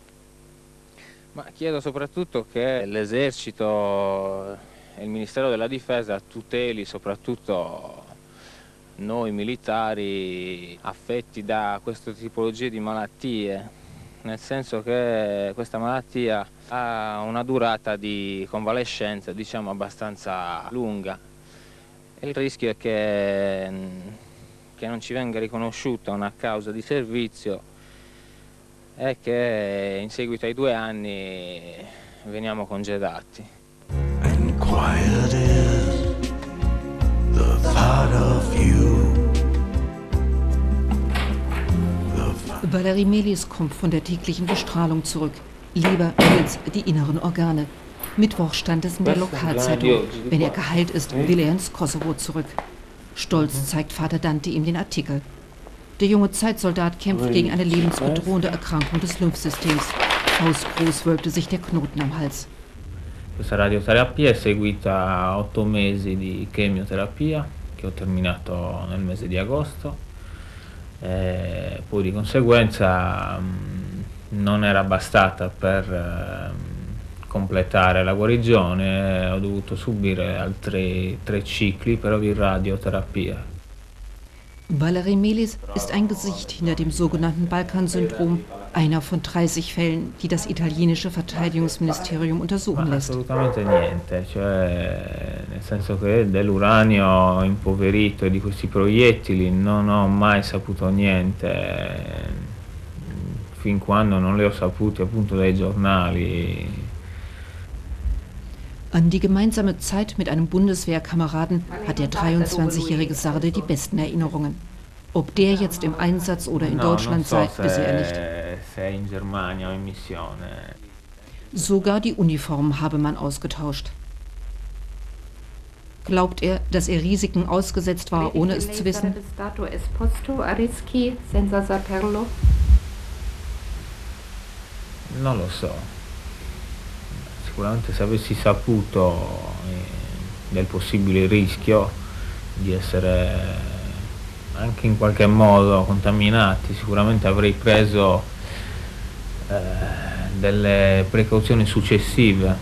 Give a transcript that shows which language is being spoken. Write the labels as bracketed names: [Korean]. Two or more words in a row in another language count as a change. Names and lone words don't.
[Italian] Ma chiedo soprattutto che l'esercito e il Ministero della Difesa tuteli soprattutto noi militari affetti da queste tipologie di malattie, nel senso che questa malattia ha una durata di convalescenza, diciamo, abbastanza lunga. E il rischio è che non ci venga riconosciuta una causa di servizio e che in seguito ai 2 anni veniamo congedati. [English] And quiet is the thought of you. [German] Valerie Melis kommt von der täglichen Bestrahlung zurück. Leber, Milz, die inneren Organe. Mittwoch stand es in der Lokalzeitung. Wenn er geheilt ist, will er ins Kosovo zurück. Stolz zeigt Vater Dante ihm den Artikel. Der junge Zeitsoldat kämpft gegen eine lebensbedrohende Erkrankung des Lymphsystems. Faustgroß wölbte sich der Knoten am Hals. [Italian] Questa radioterapia è seguita a 8 mesi di chemioterapia che ho terminato nel mese di agosto. Poi di conseguenza non era bastata per completare la guarigione, ho dovuto subire altri 3 cicli però di radioterapia. [German] Valerie Melis ist ein Gesicht hinter dem sogenannten Balkan-Syndrom, einer von 30 Fällen, die das italienische Verteidigungsministerium untersuchen lässt. [Italian] Assolutamente niente, cioè nel senso che dell'uranio impoverito e di questi proiettili non ho mai saputo niente, fin quando non le ho sapute appunto dai giornali. [German] An die gemeinsame Zeit mit einem Bundeswehrkameraden hat der 23-jährige Sarde die besten Erinnerungen. Ob der jetzt im Einsatz oder in Deutschland sei, wisse er nicht. Sogar die Uniform habe man ausgetauscht. Glaubt er, dass er Risiken ausgesetzt war, ohne es zu wissen? [Italian] Non lo so. Sicuramente se avessi saputo del possibile rischio di essere anche in qualche modo contaminati, sicuramente avrei preso delle precauzioni successive.